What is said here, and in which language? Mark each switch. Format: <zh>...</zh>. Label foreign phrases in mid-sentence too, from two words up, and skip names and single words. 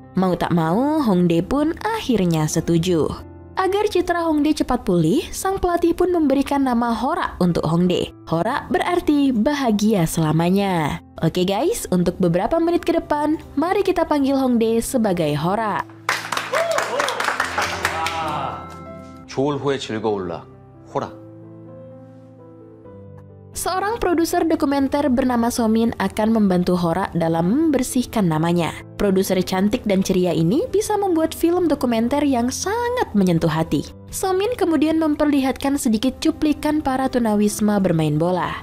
<id>Mau tak mau, Hongdae pun akhirnya setuju. Agar citra Hongdae cepat pulih, sang pelatih pun memberikan nama Hora untuk Hongdae. Hora berarti bahagia selamanya. Oke guys, untuk beberapa menit ke depan, mari kita panggil Hongdae sebagai Hora.</id> <ko>좋을 후에 즐거울라. 호라.</ko> <id>Seorang produser dokumenter bernama Somin akan membantu Hora dalam membersihkan namanya. Produser cantik dan ceria ini bisa membuat film dokumenter yang sangat menyentuh hati. Somin kemudian memperlihatkan sedikit cuplikan para tunawisma bermain bola.</id>